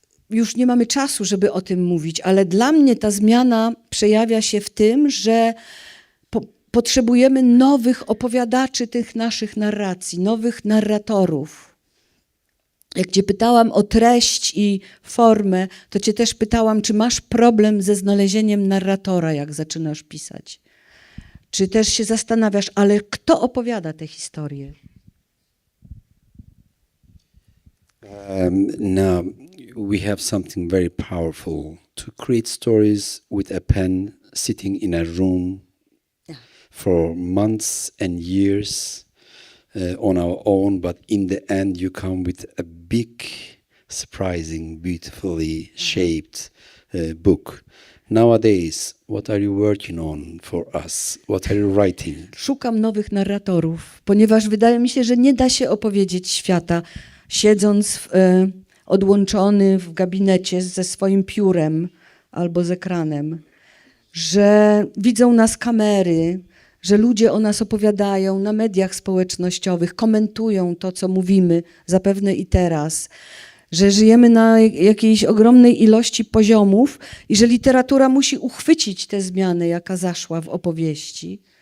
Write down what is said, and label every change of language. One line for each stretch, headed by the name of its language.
Polish: Już nie mamy czasu, żeby o tym mówić, ale dla mnie ta zmiana przejawia się w tym, że potrzebujemy nowych opowiadaczy tych naszych narracji, nowych narratorów. Jak cię pytałam o treść i formę, to cię też pytałam, czy masz problem ze znalezieniem narratora, jak zaczynasz pisać. Czy też się zastanawiasz, ale kto opowiada te historie?
English: Now we have something very powerful to create stories with a pen sitting in a room for months and years. On our own, but in the end you come with a big, surprising, beautifully shaped book. Nowadays, what are you working on for us? What are you writing?
Polish: Szukam nowych narratorów, ponieważ wydaje mi się, że nie da się opowiedzieć świata, siedząc odłączony w gabinecie ze swoim piórem albo z ekranem, że widzą nas kamery, że ludzie o nas opowiadają na mediach społecznościowych, komentują to, co mówimy, zapewne i teraz, że żyjemy na jakiejś ogromnej ilości poziomów i że literatura musi uchwycić tę zmianę, jaka zaszła w opowieści.